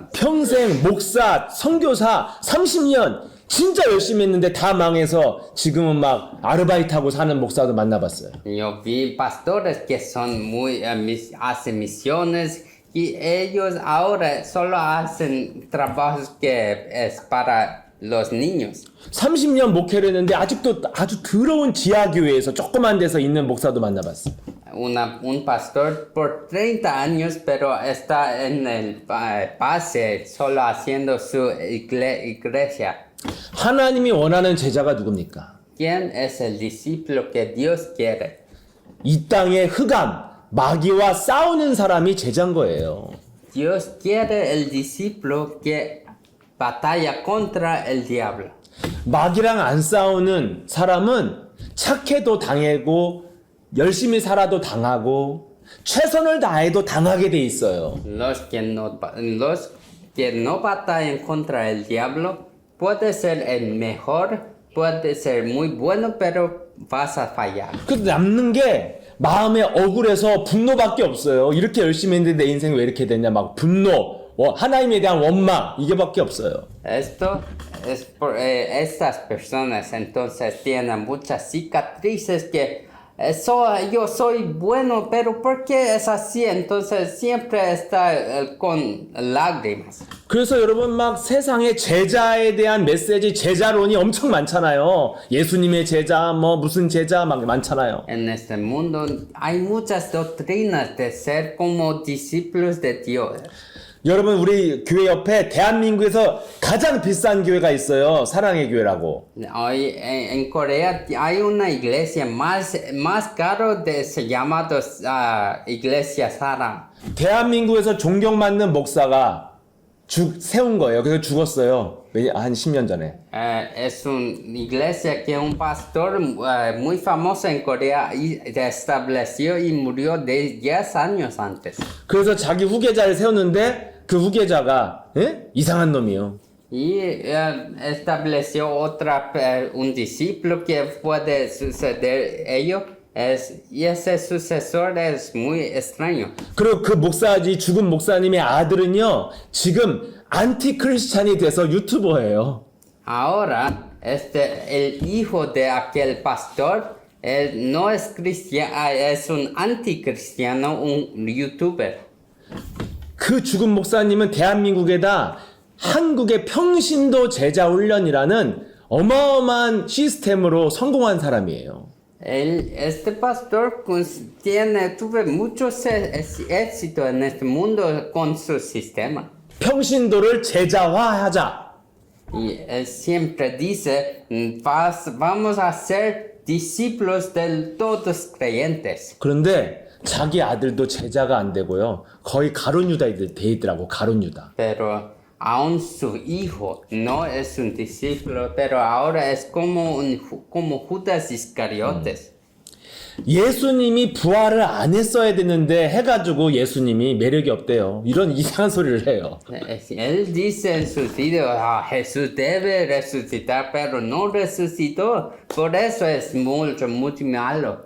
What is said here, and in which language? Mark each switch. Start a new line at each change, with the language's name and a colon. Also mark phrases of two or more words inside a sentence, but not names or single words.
Korean: 평생 목사, 선교사 30년 진짜 열심히 했는데 다 망해서 지금은 막 아르바이트하고 사는 목사도 만나봤어요.
Spanish: Yo vi pastores que son muy, hacen misiones y ellos ahora solo hacen trabajos que es para los niños.
Korean: 30년 목회를 했는데 아직도 아주 더러운 지하교회에서 조그만 데서 있는 목사도 만나봤어요.
Spanish: Un pastor por 30 años, pero está en el base, solo haciendo su iglesia.
Korean: 하나님이 원하는 제자가 누굽니까?
Spanish: ¿Quién es el discípulo que Dios quiere?
Korean: 이 땅의 흑암, 마귀와 싸우는 사람이 제자인 거예요.
Spanish: Dios quiere el discípulo que batalla contra el diablo.
Korean: 마귀랑 안 싸우는 사람은 착해도 당하고 열심히 살아도 당하고 최선을 다해도 당하게 돼 있어요.
Spanish: Los que no batallan contra el diablo, puede ser el mejor, puede ser muy bueno, pero vas a fallar.
Korean: 그 남는 게 마음에 억울해서 분노밖에 없어요. 이렇게 열심히 했는데 내 인생 왜 이렇게 됐냐 막 분노, 하나님에 대한 원망 이게밖에 없어요.
Spanish: Esto es por estas personas entonces tienen muchas cicatrices que yo soy bueno, pero ¿por qué es así? Entonces siempre está con lágrimas.
Korean: 그래서 여러분 막 세상에 제자에 대한 메시지, 제자론이 엄청 많잖아요. 예수님의 제자, 뭐 무슨 제자 막 많잖아요.
Spanish: En este mundo hay muchas doctrinas de ser como discípulos de Dios.
Korean: 여러분 우리 교회 옆에 대한민국에서 가장 비싼 교회가 있어요. 사랑의 교회라고.
Spanish: Hoy en Corea hay una iglesia más caro llamado Iglesia Saram.
Korean: 대한민국에서 존경받는 목사가 세운 거예요. 그래서 죽었어요. 한 10년 전에.
Spanish: Es una iglesia que un pastor muy famoso en Corea estableció y murió de 10 años antes.
Korean: 그래서 자기 후계자를 세웠는데 그 후계자가 이상한 놈이요.
Spanish: Y estableció un discípulo que puede suceder ello. Y ese sucesor es muy extraño.
Korean: 그리고 그 죽은 목사님의 아들은요, 지금 안티크리스찬이 돼서 유튜버예요.
Spanish: Ahora, el hijo de aquel pastor, él no es cristiano, es un anticristiano, un youtuber.
Korean: 그 죽은 목사님은 대한민국에다 한국의 평신도 제자 훈련이라는 어마어마한 시스템으로 성공한 사람이에요.
Spanish: Este pastor tuvo mucho éxito en este mundo con su sistema.
Korean: 평신도를 제자화하자.
Spanish: Y él siempre dice, vamos a ser discípulos de todos creyentes.
Korean: 그런데 자기 아들도 제자가 안 되고요. 거의 가룟 유다 돼 있더라고. 가룟 유다.
Spanish: Pero aún su hijo no es un discípulo, pero ahora es como Judas Iscariotes.
Korean: 예수님이 부활을 안 했어야 되는데 해가지고 예수님이 매력이 없대요. 이런 이상한 소리를 해요.
Spanish: Él dice en sus videos, Jesús debe resucitar, pero no resucitó. Por eso es muy malo.